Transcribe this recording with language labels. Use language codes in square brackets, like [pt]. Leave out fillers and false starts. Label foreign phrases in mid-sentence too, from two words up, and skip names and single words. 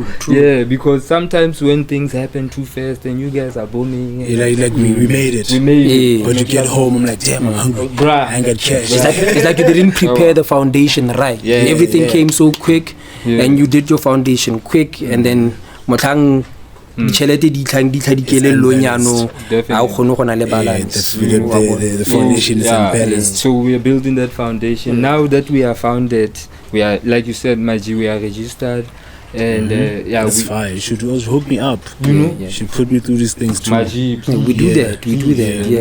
[en] Yeah, because sometimes when things happen too fast and you guys are booming, Like we made it. we made it. But you get home, I'm like, damn, I'm hungry. Bruh. I ain't got cash. It's like you didn't prepare the foundation right. Yeah, Everything came so quick, Yeah. and you did your foundation quick, and then [tn] motlhang ditšhelete di tlang di kelellong yano ha o kgone go na le balance. [en] The foundation is unbalanced. So we are building that foundation. Now that we are founded, We are, like you said, Maji, we are registered. And yeah, that's fine. You should also hook me up. You know, you should put me through these things too. Maji, we do that. We do that. Yeah.